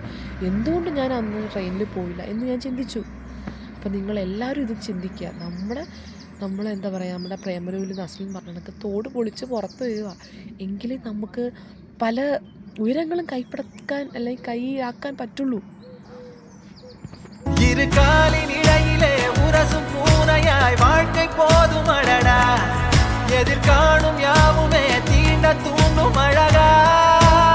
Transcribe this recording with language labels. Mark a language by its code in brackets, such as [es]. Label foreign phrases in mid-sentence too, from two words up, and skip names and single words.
[ml] എന്തുകൊണ്ട് ഞാൻ അന്ന് ട്രെയിനിൽ പോയില്ല എന്ന് ഞാൻ ചിന്തിച്ചു. അപ്പം നിങ്ങളെല്ലാവരും ഇത് ചിന്തിക്കുക. എന്താ പറയുക, നമ്മുടെ പ്രേമലൂരിൽ നസ്ലിൻ പറഞ്ഞതൊക്കെ തോട് പൊളിച്ച് പുറത്ത് വരിക, എങ്കിലും നമുക്ക് പല ഉയരങ്ങളും കൈപ്പടക്കാൻ അല്ലെങ്കിൽ കൈയാക്കാൻ പറ്റുള്ളൂ. [ta] இருகாலினிடையிலே உரசும் பூனையாய் வாழ்க்கை போதும் அடடா, எதிர்காணும் யாவுமே தீண்ட தூண்டும் அழகா.